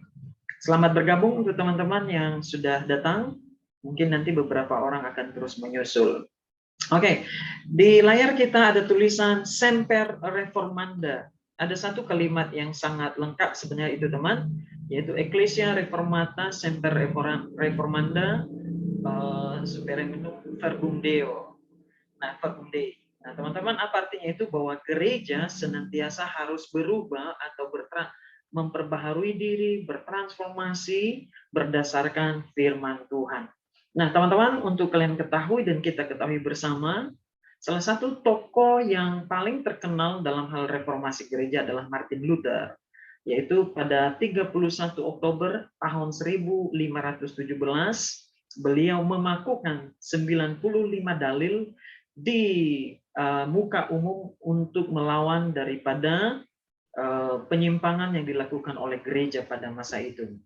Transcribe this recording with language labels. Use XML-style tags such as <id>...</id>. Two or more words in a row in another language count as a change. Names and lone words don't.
<id>Selamat bergabung untuk teman-teman yang sudah datang. Mungkin nanti beberapa orang akan terus menyusul. Oke, di layar kita ada tulisan</id> <la>Semper Reformanda.</la> <id>Ada satu kalimat yang sangat lengkap sebenarnya itu teman, yaitu</id> <la>Ecclesia Reformata Semper Reformanda Supereminum Verbum Deo. Nah, Verbum Dei.</la> <id>Nah, teman-teman, apa artinya itu? Bahwa gereja senantiasa harus berubah atau memperbaharui diri, bertransformasi berdasarkan firman Tuhan. Nah, teman-teman, untuk kalian ketahui dan kita ketahui bersama, salah satu tokoh yang paling terkenal dalam hal reformasi gereja adalah Martin Luther, yaitu pada 31 Oktober tahun 1517, beliau memakukan 95 dalil di muka umum untuk melawan daripada penyimpangan yang dilakukan oleh gereja pada masa itu.</id>